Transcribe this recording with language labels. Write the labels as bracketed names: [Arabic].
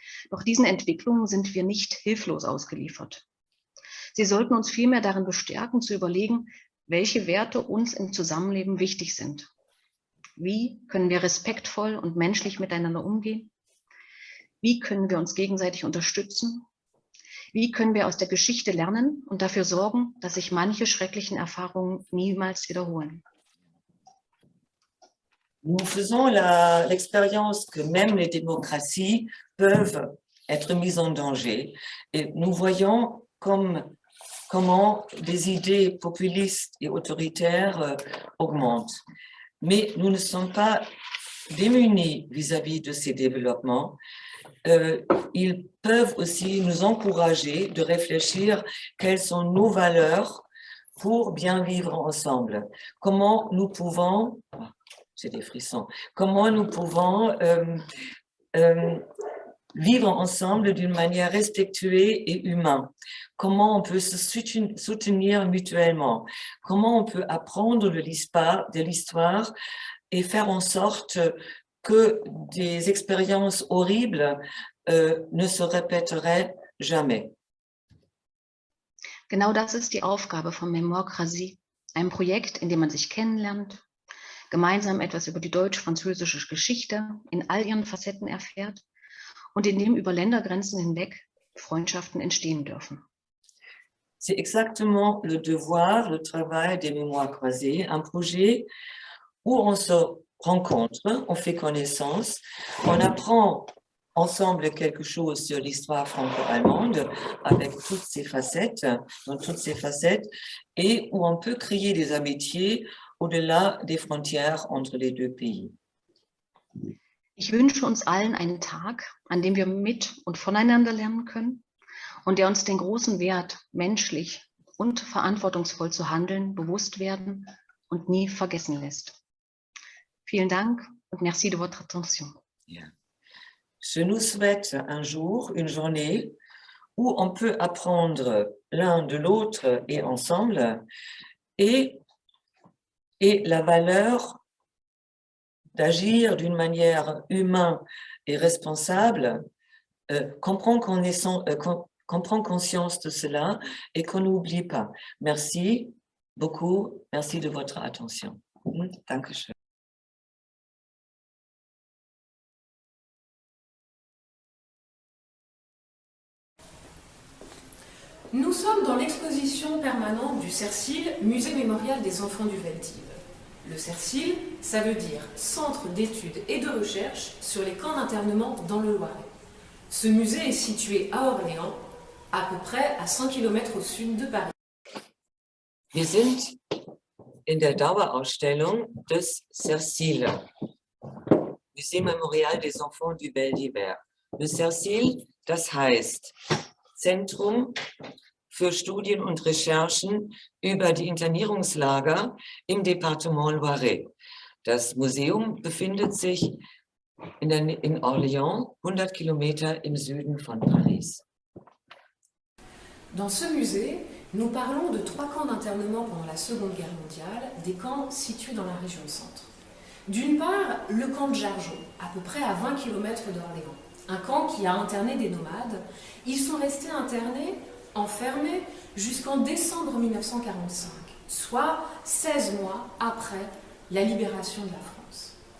[German] Doch diesen Entwicklungen sind wir nicht hilflos ausgeliefert. Sie sollten uns vielmehr darin bestärken, zu überlegen, welche Werte uns im Zusammenleben wichtig sind. Wie können wir respektvoll und menschlich miteinander umgehen? Wie können wir uns gegenseitig unterstützen? Wie können wir aus der Geschichte lernen und dafür sorgen, dass sich manche schrecklichen Erfahrungen niemals wiederholen? [French] Nous faisons l'expérience que même les démocraties peuvent être mises en danger et nous voyons comment des idées populistes et autoritaires augmentent. Mais nous ne sommes pas démunis vis-à-vis de ces développements. Ils peuvent aussi nous encourager de réfléchir quelles sont nos valeurs pour bien vivre ensemble. Comment nous pouvons, j'ai des frissons, comment nous pouvons vivre ensemble d'une manière respectueuse et humaine. Comment on peut se soutenir mutuellement. Comment on peut apprendre de l'histoire et faire en sorte que des expériences horribles ne se répéteraient jamais. [German] Genau das ist die Aufgabe von Mémoire-Crasy, einem Projekt, in dem man sich kennenlernt, gemeinsam etwas über die deutsch-französische Geschichte in all ihren Facetten erfährt und in dem über Ländergrenzen hinweg Freundschaften entstehen dürfen. [French] C'est exactement le devoir, le travail des Mémoires croisées, un projet où on se rencontre, on fait connaissance, on apprend ensemble quelque chose sur l'histoire franco-allemande avec toutes ses facettes, dans toutes ses facettes, et où on peut créer des amitiés au-delà des frontières entre les deux pays. [German] Ich wünsche uns allen einen Tag, an dem wir mit und voneinander lernen können und der uns den großen Wert, menschlich und verantwortungsvoll zu handeln, bewusst werden und nie vergessen lässt. Vielen Dank und [French] merci de votre attention. Yeah. Je nous souhaite un jour, une journée où on peut apprendre l'un de l'autre et ensemble et la valeur d'agir d'une manière humaine et responsable, qu'on prend conscience de cela et qu'on n'oublie pas. Merci beaucoup, merci de votre attention. [German] Dankeschön. [French] Nous sommes dans l'exposition permanente du CERCIL, Musée mémorial des enfants du Veldiv. Le CERCIL, ça veut dire Centre d'études et de recherche sur les camps d'internement dans le Loiret. Ce musée est situé à Orléans, à peu près à 100 km au sud de Paris. [German] Wir sind in der Dauerausstellung des CERCIL, Musée mémorial des enfants du Veldiver. Le CERCIL, das heißt Zentrum für Studien und Recherchen über die Internierungslager im Departement Loiret. Das Museum befindet sich in Orléans, 100 Kilometer im Süden von Paris. [French] Dans ce musée, nous parlons de 3 camps d'internement pendant la Seconde Guerre mondiale, des camps situés dans la région centre. D'une part, le camp de Jargeau, à peu près à 20 km d'Orléans. Un camp qui a interné des nomades. Ils sont restés internés, enfermés, jusqu'en décembre 1945, soit 16 mois après la libération de la France.